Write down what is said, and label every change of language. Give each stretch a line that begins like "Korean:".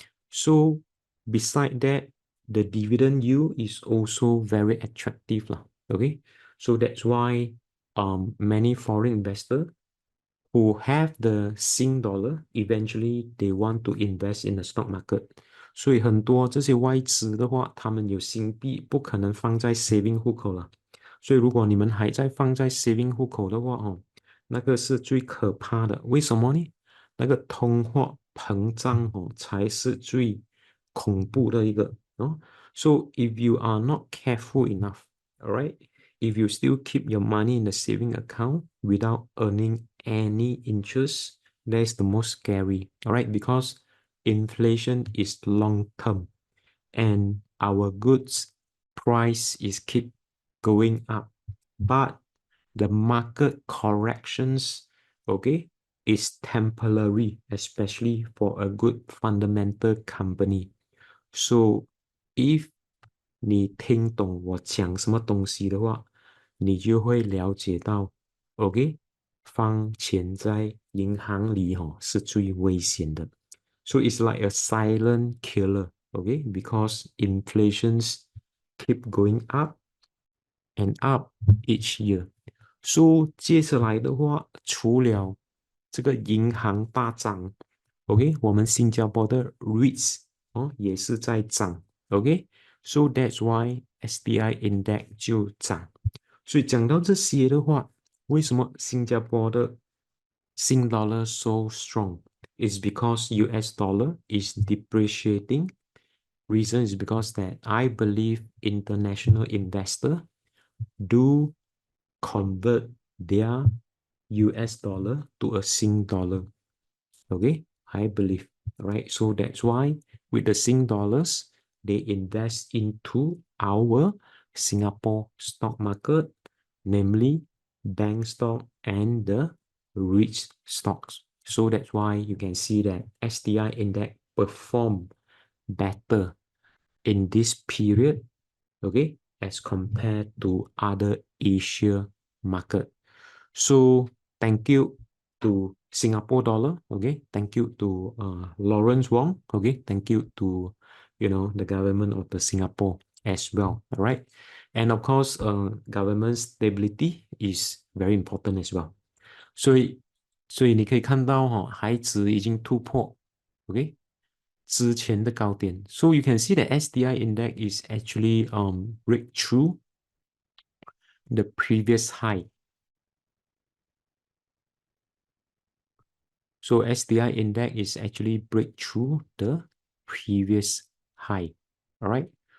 English: So beside that, the dividend yield is also very attractive lah, okay. So that's why many foreign investors who have the Sing dollar eventually they want to invest in the stock market.
Chinese: 所以很多这些外资的话，他们有新币不可能放在 saving 户口了。所以如果你们还在放在 saving 户口的话，那个是最可怕的。为什么呢？那个通货膨胀才是最恐怖的一个
English: So if you are not careful enough, all right, if you still keep your money in the saving account without earning any interest, that's the most scary, all right, because inflation is long term and our goods price is keep going up, but the market corrections, okay, is temporary, especially for a good fundamental company. So if
Chinese: 你听懂我讲什么东西的话，你就会了解到 ，OK， 放钱在银行里是最危险的。
English: So it's like a silent killer, okay? Because inflations keep going up and up each year.
Chinese: So 接下来的话，除了这个银行大涨 ，OK， 我们新加坡的 Reit 也是在涨 ，OK，
English: So that's why STI index
Chinese: 就涨。所以讲到这些的话，为什么新加坡的Sing dollar
English: so strong? It's because US dollar is depreciating. Reason is because that I believe international investor do convert their US dollar to a Sing dollar. Okay, I believe, right? So that's why with the Sing dollars, they invest into our Singapore stock market, namely bank stock and the rich stocks. So that's why you can see that STI index perform better in this period, okay, as compared to other Asia market. So thank you to Singapore dollar, okay, thank you to Lawrence Wong, okay, thank you to the government of the Singapore as well, all right. And of course, government stability is very important as well.
Chinese: 所以你可以看到海指已经突破 OK 之前的高点。
English: So you can see that STI index is actually break through the previous high. So STI index is actually break through the previous high. All right.